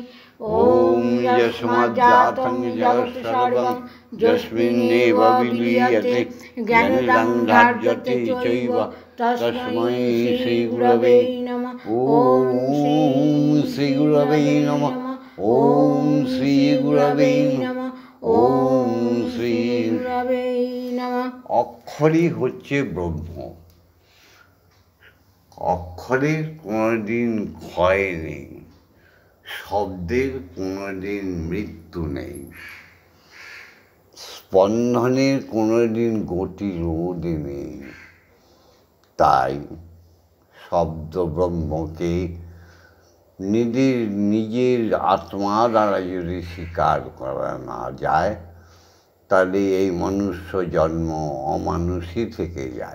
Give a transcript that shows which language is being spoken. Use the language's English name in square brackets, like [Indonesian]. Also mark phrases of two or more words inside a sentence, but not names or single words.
[Sanskrit] ওম যস্মাজ্জাতং যৎসর্বং যস্মিন্নেব বিলীয়তে জ্ঞানদং ধার্যতে চৈব তস্मै শ্রীগুরবে নমঃ। ওম শ্রীগুরবে নমঃ। ওম শ্রীগুরবে নমঃ। ওম শ্রীগুরবে নমঃ। [Bangla] অক্ষরই হচ্ছে ব্রহ্ম। অক্ষরের কোনোদিন ক্ষয় নেই, শব্দের কোনোদিন মৃত্যু নেই, স্পন্দনের কোনোদিন গতিরোধ নেই। তাই শব্দ ব্রহ্মকে নিজের আত্মা দ্বারা যদি স্বীকার করা না যায়, তাহলে এই মনুষ্য জন্ম অমানুষই থেকে যায়।